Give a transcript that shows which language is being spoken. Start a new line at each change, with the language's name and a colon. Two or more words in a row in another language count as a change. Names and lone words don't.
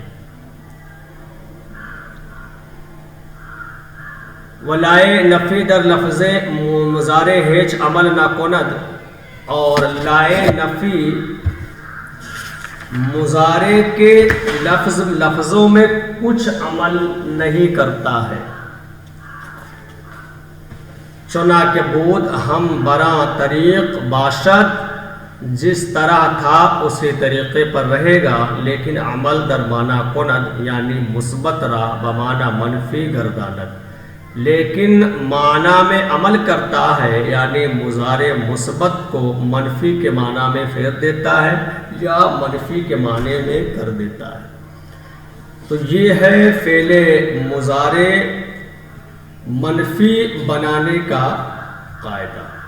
Persian: ولائے نفی در لفظ مضارع ہیچ عمل نہ کند،
Urdu: اور لائے نفی مضارع کے لفظوں میں کچھ عمل نہیں کرتا ہے۔
Persian: چنانکہ بود ہم براں طریق باشد،
Urdu: جس طرح تھا اسی طریقے پر رہے گا، لیکن
Persian: عمل در معنی کند یعنی مثبت را بمعنی منفی گرداند،
Urdu: لیکن معنی میں عمل کرتا ہے یعنی مضارع مثبت کو منفی کے معنی میں پھیر دیتا ہے یا منفی کے معنی میں کر دیتا ہے۔ تو یہ ہے فعل مضارع منفی بنانے کا قاعدہ۔